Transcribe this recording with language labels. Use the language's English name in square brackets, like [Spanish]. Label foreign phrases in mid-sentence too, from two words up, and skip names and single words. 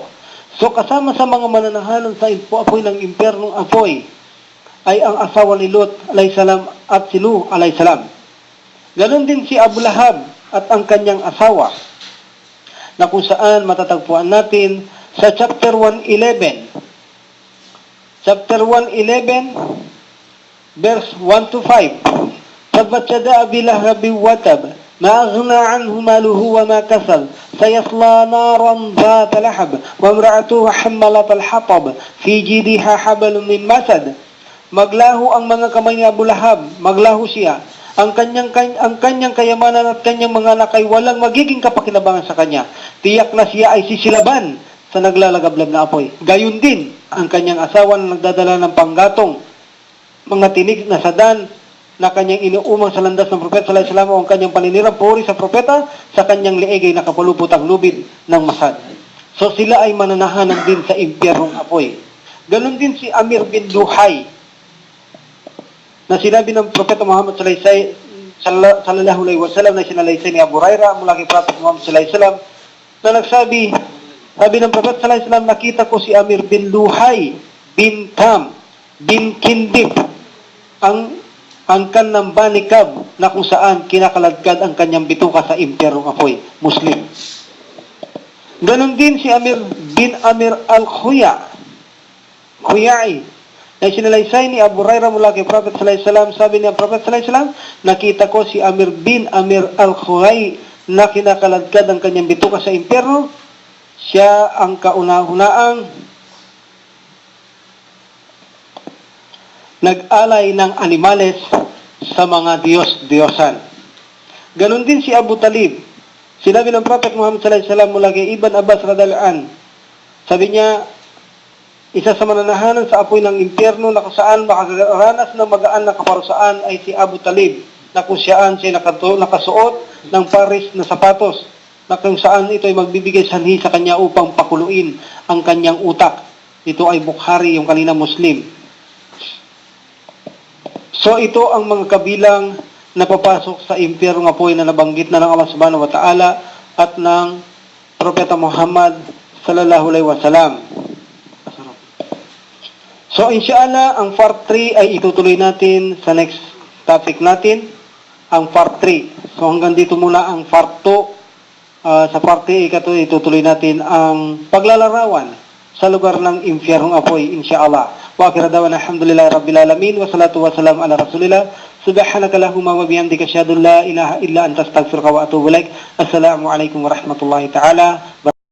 [Filipino] So kasama sa mga mananahanan sa apoy ng impyernong apoy ay ang asawa ni Lut alayhisalam at si Nuh alayhisalam. Ganon din si Abu Lahab at ang kanyang asawa, na kung saan matatagpuan natin sa chapter 111. Chapter 111, verse 1 to 5. [Arabic] تبت يدا أبي لهب وتب ما أغنى عنه ماله وما كسب سيصلى نارا ذات لهب وامرأته حمالة الحطب في جيدها حبل من مسد. [Filipino] Maglaho ang mga kamay ni Abu Lahab, maglaho siya. Ang kanyang kayamanan at kanyang mga anak ay walang magiging kapakinabangan sa kanya. Tiyak na siya ay sisilaban sa naglalagablab na apoy. Gayon din ang kanyang asawa na nagdadala ng panggatong, mga tinig na sadan na kanyang inuumang sa landas ng propeta [Arabic] صلى الله عليه وسلم, [Filipino] o ang kanyang paninirang puri sa propeta, sa kanyang lieg ay nakapulupot ang lubid ng masad. So sila ay mananahanan din sa impyernong apoy. Ganon din si Amir bin Luhay, na sinabi ng propeta Muhammad [Arabic] صلى الله عليه وسلم, [Filipino] na sinalaysay ni Abu Hurairah mula kay propeta Muhammad [Arabic] صلى الله عليه وسلم, [Filipino] na nagsabi, sabi ng Prophet [Arabic] صلى الله عليه وسلم, [Filipino] nakita ko si Amir bin Luhay bin Kam bin Kindib, ang kanang banikab, na kung saan kinakaladkad ang kanyang bituka sa impyernong apoy. Muslim. Ganon din si Amir bin Amir al-Khuyai, na sinalaysay ni Abu Hurairah mula kay Prophet [Arabic] صلى الله عليه وسلم. [Filipino] Sabi ni Prophet [Arabic] صلى الله عليه وسلم, [Filipino] nakita ko si Amir bin Amir al-Khuyai na kinakaladkad ang kanyang bituka sa impyerno. Siya ang kauna-hunaang nag-alay ng animales sa mga Diyos-Diyosan. Ganon din si Abu Talib. Sinabi ng Prophet Muhammad [Arabic] صلى الله عليه وسلم [Filipino] mula kay Ibn Abbas [Arabic] رضي الله عن. [Filipino] Sabi niya, isa sa mananahanan sa apoy ng impyerno na kung saan makakaranas ng magaan na kaparusaan ay si Abu Talib, na kung siyaan siya nakasuot ng paris na sapatos, na kung saan ito ay magbibigay sanhi sa kanya upang pakuluin ang kanyang utak. Ito ay Bukhari, yung kanina Muslim. So ito ang mga kabilang na papasok sa impyerno ng apoy na nabanggit na ng Allah [Arabic] سبحانه وتعالى [Filipino] at ng Propeta Muhammad [Arabic] صلى الله عليه وسلم. [Filipino] So inshallah, ang part 3 ay itutuloy natin sa next topic natin, ang part 3. So hanggang dito muna ang part 2. Sa part 3 itutuloy natin ang paglalarawan sa lugar ng impyernong apoy, inshallah. [Arabic] وآخر دعوانا الحمد لله رب العالمين والصلاة والسلام على رسول الله. سبحانك اللهم وبحمدك أشهد أن لا إله إلا أنت أستغفرك وأتوب إليك. السلام عليكم ورحمة الله تعالى.